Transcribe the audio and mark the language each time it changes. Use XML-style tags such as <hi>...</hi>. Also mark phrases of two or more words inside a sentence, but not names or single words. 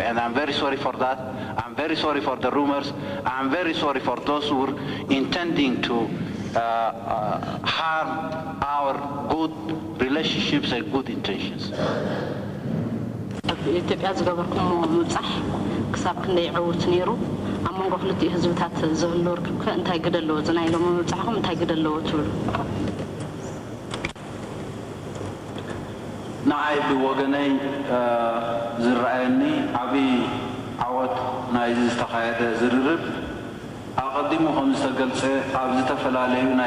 <en>And I'm very sorry for that. I'm very sorry for the rumors. I'm very sorry for those who are intending to harm our good relationships and good intentions.</en> <ti>ኢትዮጵያ ዝገበርኩም ምጻሕ ክሳብ ክንደይ ዕውት ነይሩ ኣብ መንጎ ክልቲኡ ህዝብታት ዝህሉ ርክብ እንታይ ግደለዎ ዝናይሎም ምጻሕኩም እንታይ ግደለዎ ትብሉ ንዓይ ብወገነይ ዝረኣየኒ ዓብይ ዓወት ናይ ዝተኻየደ ዝርርብ ኣቐዲሙ ከም ዝተገልጸ ኣብ ዝተፈላለዩ ናይ</ti>